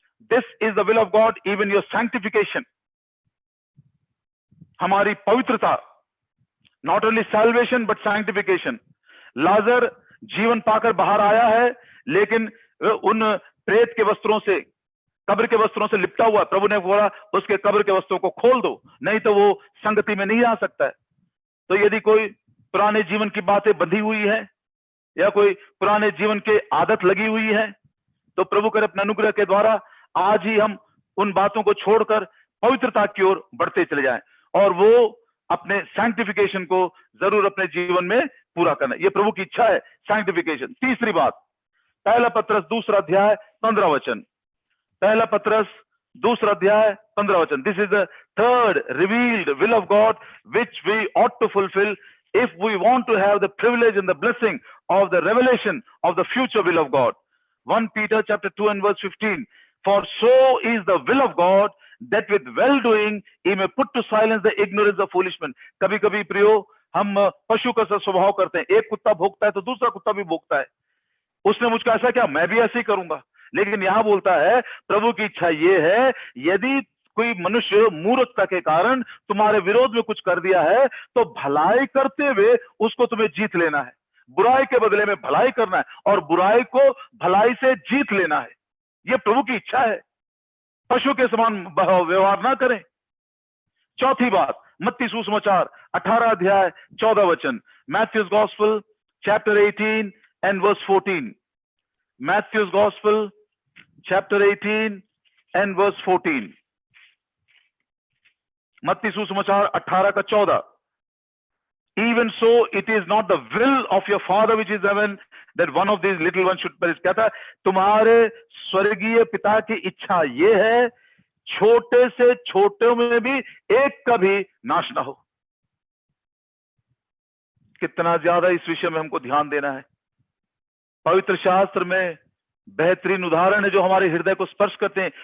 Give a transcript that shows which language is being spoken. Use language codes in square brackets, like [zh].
[en] This is the will of God, even your sanctification. [hi] हमारी पवित्रता, [en] not only salvation but sanctification. [hi] लाजर जीवन पाकर बाहर आया है, लेकिन उन प्रेत के वस्त्रों से, कब्र के वस्त्रों से लिपटा हुआ। प्रभु ने बोला उसके कब्र के वस्त्रों को खोल दो, नहीं तो वो संगति में नहीं आ सकता है। तो यदि कोई पुराने जीवन की बातें बंधी हुई है या कोई पुराने जीवन के आदत लगी हुई है, तो प्रभु कर अपने अनुग्रह के द्वारा आज ही हम उन बातों को छोड़कर पवित्रता की ओर बढ़ते चले जाएं और वो अपने सैंक्टिफिकेशन को जरूर अपने जीवन में पूरा करना। ये प्रभु की इच्छा है, सैंक्टिफिकेशन। तीसरी बात, पहला पत्रस 2 अध्याय 15 वचन, पहला पत्रस 2 अध्याय 15 वचन। [en] This is the third revealed will of God which we ought to fulfil if we want to have the privilege and the blessing of the revelation of the future will of God. 1 Peter chapter 2 and verse 15. For so is the will of God that with well doing he may put to silence the ignorance of foolish men. [hi] कभी कभी प्रियो हम पशु का सा स्वभाव करते हैं, एक कुत्ता भौंकता है तो दूसरा कुत्ता भी भौंकता है। उसने मुझको ऐसा किया, मैं भी ऐसे ही करूंगा। लेकिन यहां बोलता है प्रभु की इच्छा ये है, यदि कोई मनुष्य मूर्खता के कारण तुम्हारे विरोध में कुछ कर दिया है तो भलाई करते हुए उसको तुम्हें जीत लेना है। बुराई के बदले में भलाई करना है और बुराई को भलाई से जीत लेना है। यह प्रभु की इच्छा है। पशु के समान व्यवहार ना करें। चौथी बात, मत्ती सुसमाचार 18 अध्याय 14 वचन, [en] Matthew's gospel chapter 18 and verse 14। Matthew's gospel chapter 18 and verse 14। [hi] मत्ती सुसमाचार 18 का 14। [en] Even so it is not the will of your father which is heaven that one of these little ones should perish. [hi] कहता है तुम्हारे स्वर्गीय पिता की इच्छा ये है छोटे से छोटे में भी एक का भी नाश ना हो। कितना ज्यादा इस विषय में हमको ध्यान देना है। पवित्र शास्त्र में बेहतरीन उदाहरण है जो हमारे हृदय को स्पर्श करते हैं।